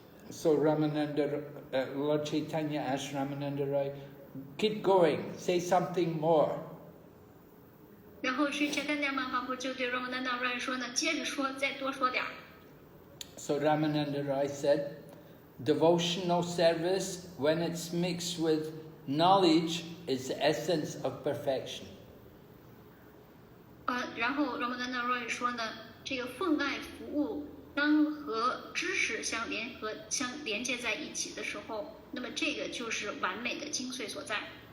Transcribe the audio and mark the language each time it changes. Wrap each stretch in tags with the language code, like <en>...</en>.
<en>So Ramananda, Lord Chaitanya asked Ramananda Roy, keep going, say something more.</en> <zh>然后Sri Chaitanya Mahaprabhu就对 Ramananda Roy 说呢，接着说，再多说点儿。</zh> <en>So Ramananda Roy said, devotional service, when it's mixed with knowledge, is the essence of perfection.</en> <zh>然后 Ramananda Roy 说呢，这个奉爱服务当和知识相连接在一起的时候，那么这个就是完美的精髓所在。</zh>